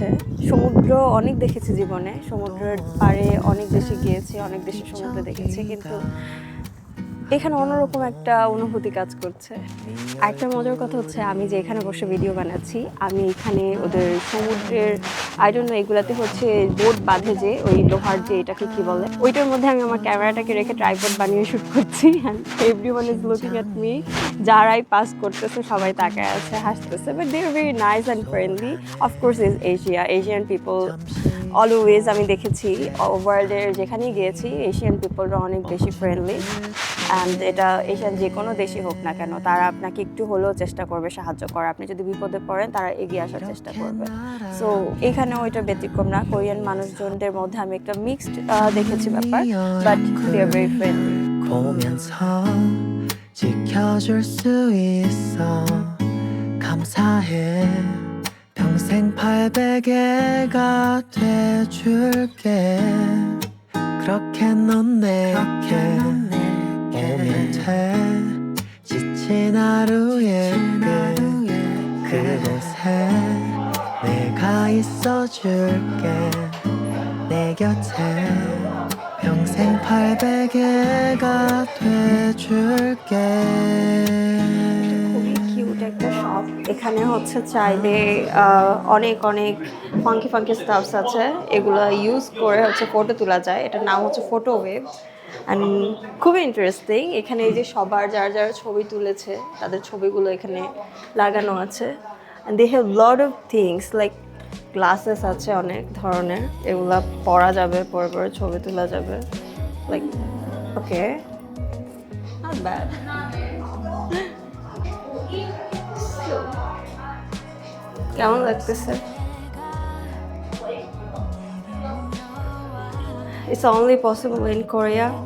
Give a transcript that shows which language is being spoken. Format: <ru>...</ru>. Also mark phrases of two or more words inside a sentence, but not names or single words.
<bn>সমুদ্র অনেক দেখেছি জীবনে, সমুদ্রের পাড়ে অনেক দেশে গিয়েছি, অনেক দেশের সমুদ্র দেখেছি, কিন্তু এখানে অন্যরকম একটা অনুভূতি কাজ করছে। আরেকটা মজার কথা হচ্ছে, আমি যে এখানে বসে ভিডিও বানাচ্ছি, আমি এখানে ওদের সমুদ্রের</bn> <en>I don't know</en> <bn>এগুলাতে হচ্ছে বোট বাঁধে যে ওই লোহার যে এটাকে কি বলে, ওইটার মধ্যে আমি আমার ক্যামেরাটাকে রেখে ট্রাইপড বানিয়ে শ্যুট করছি।</bn> <en>And everyone is looking at me.</en> <bn>যারাই পাস করতেছে সবাই তাকায় আছে, হাসতেছে,</bn> <en>but they are very nice and friendly. of course is Asian people always,</en> <bn>আমি দেখেছি ওয়ার্ল্ডের যেখানেই গিয়েছি</bn> <en>Asian people</en> <bn>অনেক বেশি ফ্রেন্ডলি। অ্যান্ড এটা এশিয়ান যে কোনো দেশই হোক না কেন, তারা আপনাকে একটু হলেও চেষ্টা করবে সাহায্য করার। আপনি যদি বিপদে পড়েন তারা এগিয়ে আসার চেষ্টা করবে। সো এখানে ওইটা ব্যতিক্রম না। কোরিয়ান মানুষজনদের মধ্যে আমি একটা মিক্সড দেখেছি ব্যাপার,</bn> <en>but they are very friendly.</en> <ko>보면서 지켜줄 수 있어 감사해 평생 800개가 돼줄게 그렇게 넌 내게 오면 돼 지친 하루의 끝 그곳에 내가 있어줄게 내 곁에 평생 800개가 돼줄게</ko> <bn>খুবই কিউট একটা শপ। এখানে হচ্ছে চাইলে অনেক অনেক</bn> <en>funky funky stuffs</en> <bn>আছে, এগুলো ইউজ করে হচ্ছে ফটো তোলা যায়। এটার নাম হচ্ছে ফটো ওয়েভ, অ্যান্ড খুবই ইন্টারেস্টিং। এখানে এই যে সবার যারা যারা ছবি তুলেছে তাদের ছবিগুলো এখানে লাগানো আছে।</bn> <en>and they have lot of things like glasses</en> <bn>আছে অনেক ধরনের, এগুলা পরা যাবে, পরে পরে ছবি তোলা যাবে।</bn> <en>Like okay, not bad.</en> <bn>কেমন লাগতেছে?</bn> <en>It's only possible in Korea.</en>